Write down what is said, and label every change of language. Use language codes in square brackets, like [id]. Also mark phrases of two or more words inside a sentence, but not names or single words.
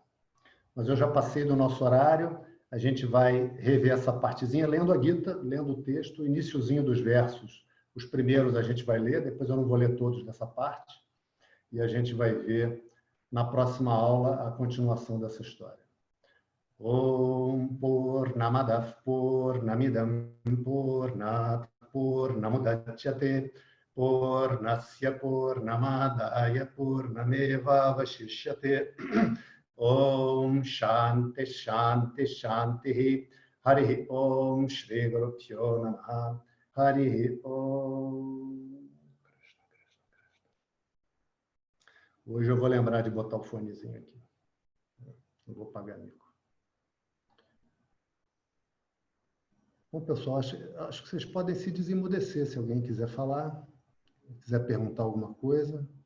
[pt] Mas eu já passei do nosso horário, a gente vai rever essa partezinha lendo a Gita, lendo o texto, o iniciozinho dos versos. Os primeiros a gente vai ler, depois eu não vou ler todos dessa parte, e a gente vai ver na próxima aula a continuação dessa história. [sa] Om Purnamadav Purnamidam Purnat Purnamudachyate Purnasya Purnamadaya Purnameva Vashishyate Om Shanti Shanti Shanti Hari Om Shri Gurubhyo Namaha Hari Om. [pt] Hoje eu vou lembrar de botar o fonezinho aqui. Não vou pagar mico. Bom, pessoal, acho que vocês podem se desemudecer se alguém quiser falar, quiser perguntar alguma coisa.